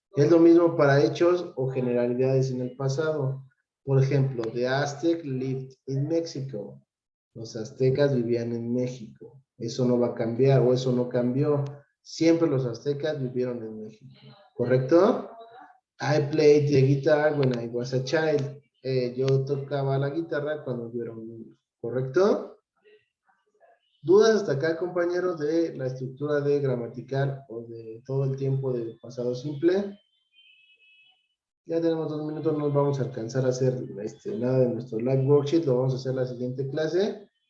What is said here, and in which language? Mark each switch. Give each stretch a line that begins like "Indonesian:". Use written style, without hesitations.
Spanish: Es lo mismo para hechos o generalidades en el pasado.
English: Por ejemplo, the Aztec lived in Mexico.
Spanish: Los aztecas vivían en México. Eso no va a cambiar o eso no cambió. Siempre los aztecas vivieron en México. ¿Correcto?
English: I played the guitar when I was a child.
Spanish: Yo tocaba la guitarra cuando yo era un niño. ¿Correcto? ¿Dudas hasta acá, compañeros, de la estructura de gramatical o de todo el tiempo de pasado simple? Ya tenemos 2 minutos, no vamos a alcanzar a hacer nada de nuestro live worksheet, lo vamos a hacer la siguiente clase.